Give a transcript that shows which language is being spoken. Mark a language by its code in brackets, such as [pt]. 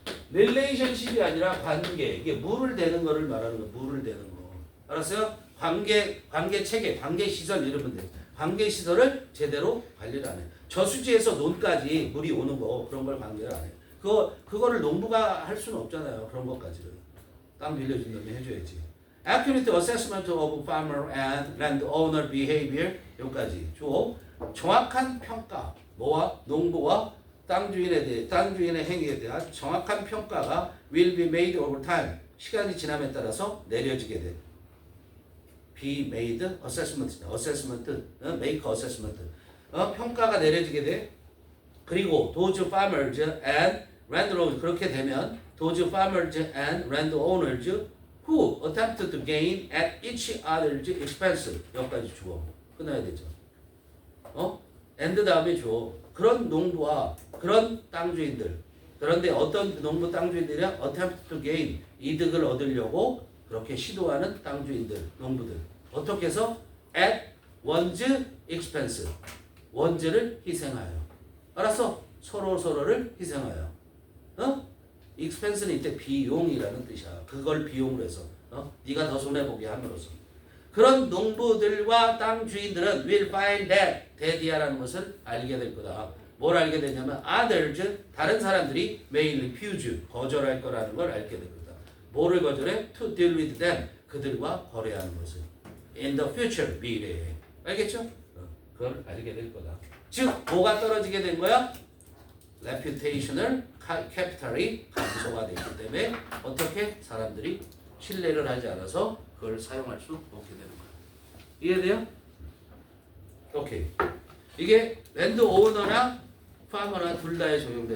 [ko] 릴레이션십이 아니라 관계. 이게 물을 대는 거를 말하는 거. 물을 대는 거. 알았어요? 관계 체계, 관계 시설 이러면 돼. 관계 시설을 제대로 관리를 안 해. 저수지에서 논까지 물이 오는 거 그런 걸 관계를 안 해. 그거를 농부가 할 수는 없잖아요. 그런 것까지를. 땅 빌려준다면 해줘야지. [en] Accurate assessment of farmer and landowner behavior [ko] 여기까지. 정확한 평가. 뭐와? 농부와 땅 주인의 행위에 대한 정확한 평가가 [en] will be made over time. [ko] 시간이 지남에 따라서 내려지게 돼. [en] be made assessment, make assessment. [ko] 평가가 내려지게 돼. 그리고 [en] those farmers and landowners [ko] 그렇게 되면 [en] those farmers and landowners who attempt to gain at each other's expense [ko] 여기까지 주어 끝나야 되죠. and 다음에 주어 그런 농부와 그런 땅주인들 그런데 어떤 농부 땅주인들이야 [en] attempt to gain [ko] 이득을 얻으려고 그렇게 시도하는 땅주인들 농부들 어떻게 해서 [en] at one's expense [ko] 원즈를 희생하여 알았어? 서로를 희생하여 expense는 이때 비용이라는 뜻이야. 그걸 비용으로 해서 네가 더 손해보게 함으로써 그런 농부들과 땅 주인들은 [en] will find that [ko] 대디아라는 것을 알게 될 거다. 뭘 알게 되냐면 others 다른 사람들이 [en] may refuse [ko] 거절할 거라는 걸 알게 될 거다. 뭐를 거절해? [en] to deal with them [ko] 그들과 거래하는 것을 [en] in the future [ko] 미래에 알겠죠? 그걸 알게 될 거다. 즉 뭐가 떨어지게 된 거야? reputational capital이 감소가 되기 때문에 어떻게 사람들이 신뢰를 하지 않아서 그걸 사용할 수 없게 되는 거야. 이해돼요? 오케이. 이게 랜드 오너나 파머나 둘 다에 적용되는